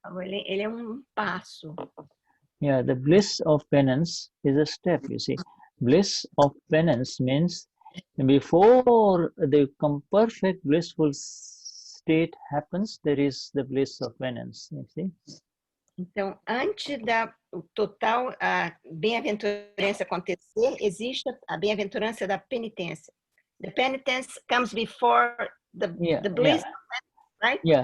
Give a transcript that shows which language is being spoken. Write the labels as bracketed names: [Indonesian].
[Portuguese] Ele é passo. [English] Yeah, the bliss of penance is a step, you see. Bliss of penance means before the perfect blissful state happens, there is the bliss of penance, you see. [Portuguese] Então, antes da total bem-aventurança acontecer, existe a bem-aventurança da penitência. [English] The penitence comes before the bliss, right?